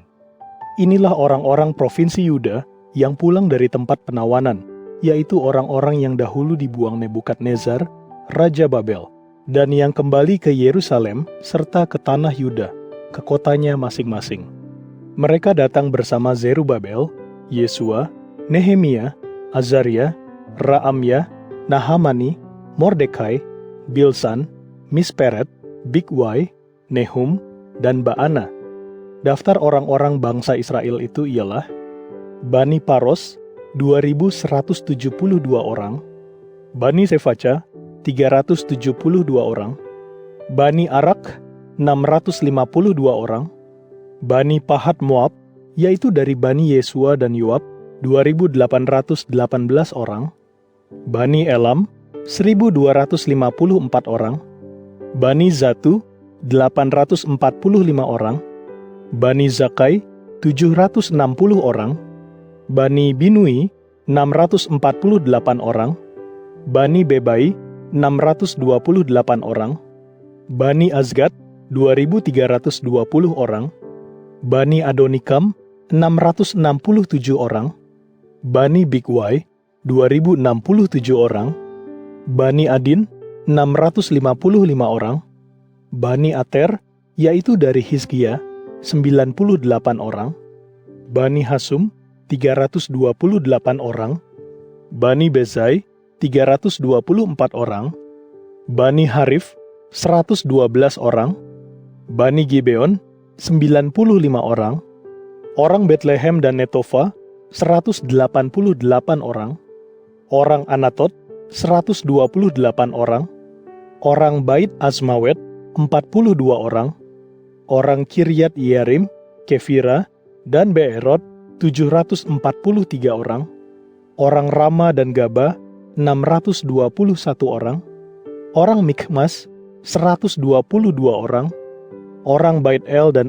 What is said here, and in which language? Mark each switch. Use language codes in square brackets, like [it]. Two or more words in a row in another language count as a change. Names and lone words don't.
[id] Inilah orang-orang provinsi Yuda yang pulang dari tempat penawanan, yaitu orang-orang yang dahulu dibuang Nebukadnezar, Raja Babel, dan yang kembali ke Yerusalem serta ke tanah Yuda, ke kotanya masing-masing. Mereka datang bersama Zerubabel, Yesua, Nehemia, Azaria, Raamya, Nahamani, Mordekai, Bilsan, Misperet, Bigwai, Nehum, dan Baana. Daftar orang-orang bangsa Israel itu ialah Bani Paros, 2.172 orang, Bani Sefaca, 372 orang, Bani Arak, 652 orang, Bani Pahat Moab, yaitu dari Bani Yesua dan Yoab, 2.818 orang, Bani Elam, 1.254 orang, Bani Zatu, 845 orang, Bani Zakai, 760 orang, Bani Binui, 648 orang, Bani Bebai, 628 orang, Bani Azgad, 2.320 orang, Bani Adonikam, 667 orang, Bani Bigwai, 2.067 orang, Bani Adin, 655 orang, Bani Ater, yaitu dari Hizkia, 98 orang, Bani Hasum, 328 orang, Bani Bezai, 324 orang, Bani Harif, 112 orang, Bani Gibeon, 95 orang, orang Betlehem dan Netofa, 188 orang, orang Anatot, 128 orang, orang Bait Azmawet, 42 orang, orang Kiryat Yearim, Kefira, dan Beerot, 743 orang, orang Rama dan Gaba, 621 orang, orang Mikmas, 122 orang, orang Bait El dan